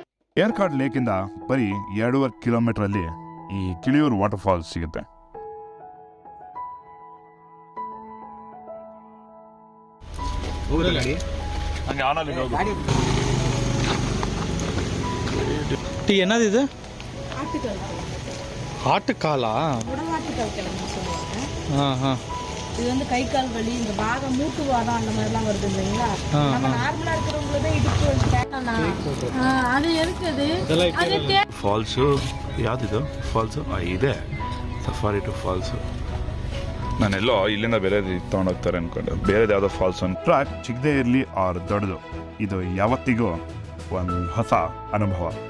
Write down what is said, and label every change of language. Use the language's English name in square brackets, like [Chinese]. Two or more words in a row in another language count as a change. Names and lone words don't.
[Kannada] ಏರ್ಕಾಡ್ ಲೇಕಿಂದ ಬರೀ 2.5 ಕಿಲೋಮೀಟರ್ ಅಲ್ಲಿ ಈ ಕಿಳಿಯೂರು [English] water falls [Kannada] ಸಿಗುತ್ತೆ. [Tamil] டீ என்னது இது? ஆட்டுக்காலா? இது வந்து கை கால் வலி, இந்த வாதம் மூட்டு வாதம் அந்த மாதிரிலாம் வருது இல்லைங்களா? நம்ம நார்மலா இருக்கிறவங்களே இடுப்பு வலி அது இருக்குது. [Kannada] ಫಾಲ್ಸು ಯಾವ್ದಿದು ಫಾಲ್ಸು? ಇದೆ [English] safari to falls. [Kannada] ನಾನೆಲ್ಲೋ ಇಲ್ಲಿಂದ ಬೇರೆ ತೊಗೊಂಡೋಗ್ತಾರೆ ಅನ್ಕೊಂಡೆ, ಬೇರೆದು ಯಾವುದೋ ಫಾಲ್ಸ್. ಒಂದು ಟ್ರ್ಯಾಕ್ ಚಿಕ್ಕದೇ ಇರಲಿ ಆರ್ ದೊಡ್ಡದು, ಇದು ಯಾವತ್ತಿಗೂ ಒಂದು ಹೊಸ ಅನುಭವ.